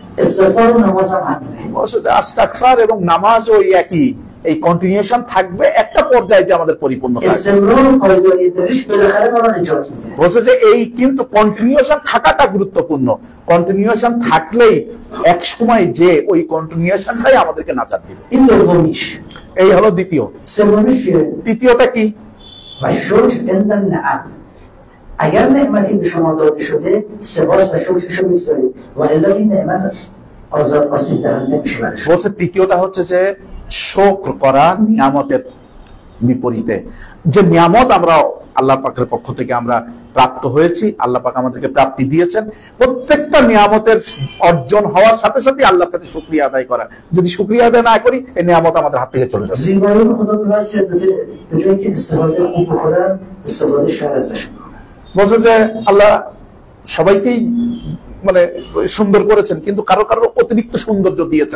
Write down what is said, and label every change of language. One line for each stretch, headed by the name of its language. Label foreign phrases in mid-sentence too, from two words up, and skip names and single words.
Bangla: বলছে যে ইস্তিগফার এবং নামাজ ওই একই, এই কন্টিনিউশন থাকবে, একটা পর্যায়ে যে আমাদের পরিপূর্ণতা। বলছে যে এই কিন্তু কন্টিনিউশন থাকাটা গুরুত্বপূর্ণ, কন্টিনিউশন থাকলেই এক সময় যে ওই কন্টিনিউশনটাই আমাদেরকে নাজাত দিবে। এই হলো দ্বিতীয়। তৃতীয়টা কি?
Persian: اگر نعمتی به شما داده شده سپاس و شکرشو بگذارید و الا این نعمت آسیب دهنده میشه برای شما।
Bangla: বলছে তৃতীয়টা হচ্ছে যে শুকর করা নিয়ামতের বিপরীতে। যে নিয়ামত আমরা আল্লাহ পাকের পক্ষ থেকে আমরা প্রাপ্ত হয়েছি, আল্লাহ পাক আমাদেরকে প্রাপ্তি দিয়েছেন, প্রত্যেকটা নিয়ামতের অর্জন হওয়ার সাথে সাথে আল্লাহর কাছে শুকরিয়া আদায় করা। যদি শুকরিয়া আদায় না করি এই নিয়ামত আমাদের হাত থেকে চলে যাবে। বলছে যে আল্লাহ সবাইকেই মানে সুন্দর করেছেন, কিন্তু কারো কারো অতিরিক্ত সৌন্দর্য দিয়েছেন।